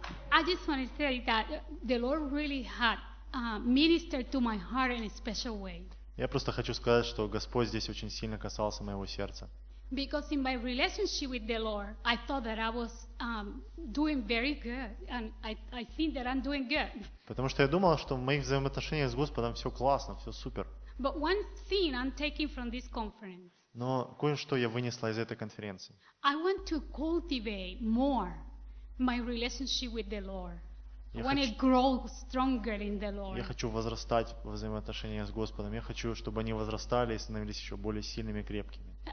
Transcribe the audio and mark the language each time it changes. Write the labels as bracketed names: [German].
[English] I just want to say that the Lord really had ministered to my heart in a special way. [Russian] Я просто хочу сказать, что Господь здесь очень сильно касался моего сердца. [English] Because in my relationship with the Lord, I thought that I was doing very good, and I think that I'm doing good. [Russian] Потому что я думал, что в моих взаимоотношениях с Господом все классно, все супер. [English] But one thing I'm taking from this conference. [Russian] Но кое-что я вынесла из этой конференции. [English] I want to cultivate more my relationship with the Lord. [Russian] Я хочу возрастать в взаимоотношениях с Господом. Я хочу, чтобы они возрастали и становились еще более сильными и крепкими.